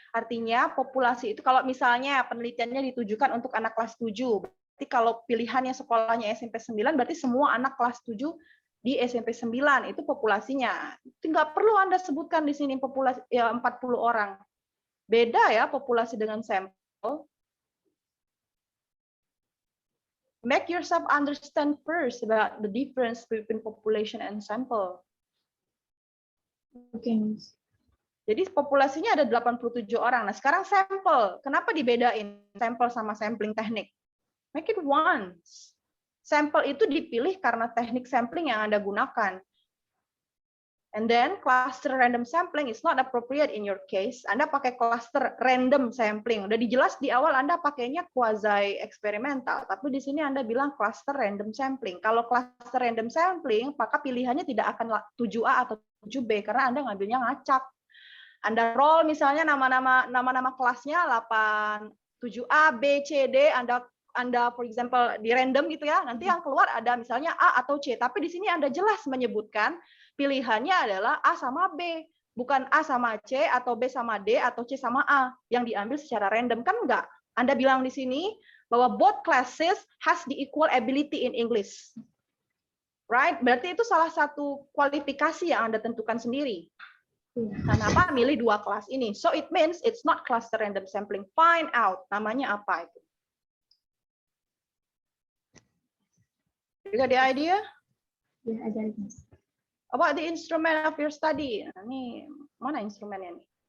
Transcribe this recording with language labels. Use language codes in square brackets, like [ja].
[id] Artinya populasi itu kalau misalnya penelitiannya ditujukan untuk anak kelas 7, berarti kalau pilihannya sekolahnya SMP 9 berarti semua anak kelas 7 di SMP 9 itu populasinya. Itu nggak perlu Anda sebutkan di sini populasi ya 40 orang. Beda ya populasi dengan sampel. [en] Make yourself understand first about the difference between population and sample. [id] Oke, Mas. Jadi populasinya ada 87 orang. Nah, sekarang sampel. Kenapa dibedain sampel sama sampling teknik? [en] Make it once. [id] Sampel itu dipilih karena teknik sampling yang Anda gunakan. [en] And then cluster random sampling is not appropriate in your case. [id] Anda pakai cluster random sampling. Udah dijelas di awal Anda pakainya quasi eksperimental, tapi di sini Anda bilang cluster random sampling. Kalau cluster random sampling, maka pilihannya tidak akan 7A atau 7B karena Anda ngambilnya ngacak. Anda roll misalnya nama-nama kelasnya 8, 7A, B, C, D, Anda [en] for example [id] di random gitu ya. Nanti yang keluar ada misalnya A atau C, tapi di sini Anda jelas menyebutkan pilihannya adalah A sama B, bukan A sama C atau B sama D atau C sama A yang diambil secara random, kan enggak. Anda bilang di sini bahwa [en] both classes has the equal ability in English. Right? [id] Berarti itu salah satu kualifikasi yang Anda tentukan sendiri. Kenapa milih dua kelas ini? [en] So it means it's not cluster random sampling. Find out [id] namanya apa itu. [en] You got the idea? [id] Ya, ada, Mas. [en] About the instrument of your study. [id] Nah, ini mana instrumennya nih?